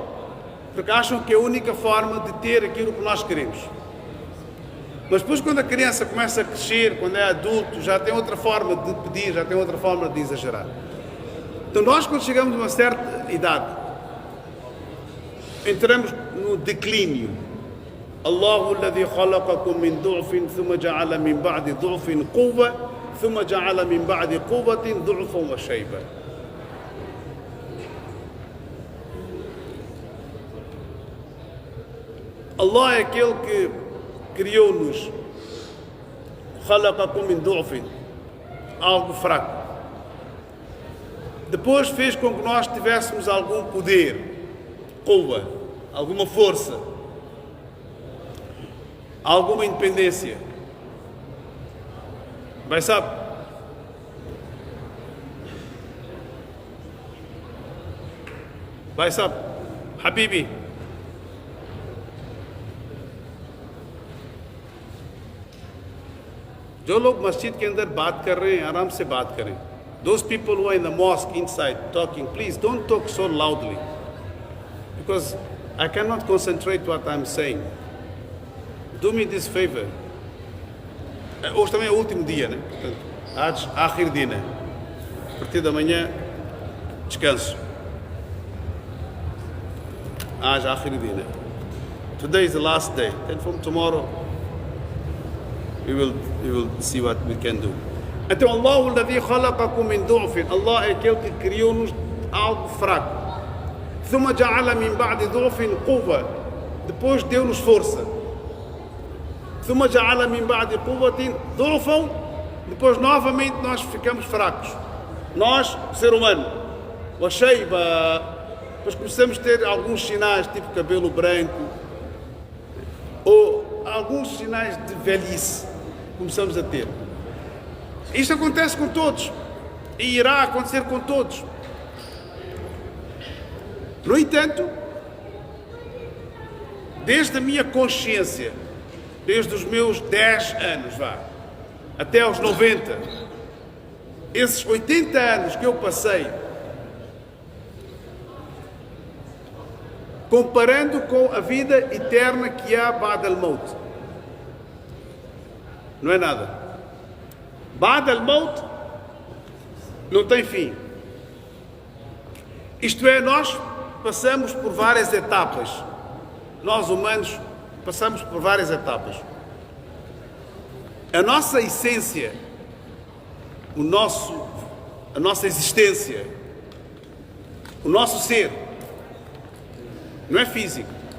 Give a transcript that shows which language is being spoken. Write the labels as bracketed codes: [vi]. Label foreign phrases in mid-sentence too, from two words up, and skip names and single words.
[pt] Porque acham que é a única forma de ter aquilo que nós queremos. Mas depois, quando a criança começa a crescer, quando é adulto, já tem outra forma de pedir, já tem outra forma de exagerar. Então nós, quando chegamos a uma certa idade, entramos no declínio. [ar] الله الذي خلقكم من ضعف ثم جعل من بعد ضعف قوة ثم جعل من بعد قوة ضعفا وشيبة. [pt] Allah é aquele que criou-nos, [ar] خلقكم من ضعف, [pt] algo fraco. Depois fez com que nós tivéssemos algum poder, quwwa, alguma força, alguma independência. Vai sabe? Vai sabe? Habibi. [hi] जो लोग मस्जिद के अंदर बात कर रहे हैं आराम से बात करें. [en] Those people who are in the mosque inside talking, please don't talk so loudly, because I cannot concentrate what I'm saying. Do me this favor. [pt] Hoje também é o último dia, né? Portanto, [ar] آخر دينا. [pt] A partir da manhã, descanso. [ar] آخر دينا. [en] Today is the last day. Then from tomorrow, we will see what we can do. [pt] Então, [ar] الله الذي خلقكم من ضعف. [pt] Allah é aquele que criou-nos algo fraco. [ar] ثم جعل من بعد ضعف قوة. [pt] Depois deu-nos força. [ar] ثم جعل من بعد قوة ضعفا. [pt] Depois novamente nós ficamos fracos. Nós, ser humano. [ar] وشيبة. [pt] Depois começamos a ter alguns sinais, tipo cabelo branco, ou alguns sinais de velhice. Começamos a ter. Isto acontece com todos e irá acontecer com todos. No entanto, desde a minha consciência, desde os meus 10 anos, até aos 90, esses 80 anos que eu passei, comparando com a vida eterna que há [ar] بعد الموت, [pt] não é nada. [ar] بعد الموت [pt] não tem fim. Isto é, nós passamos por várias etapas. Nós humanos passamos por várias etapas. A nossa essência, a nossa existência, o nosso ser, não é físico.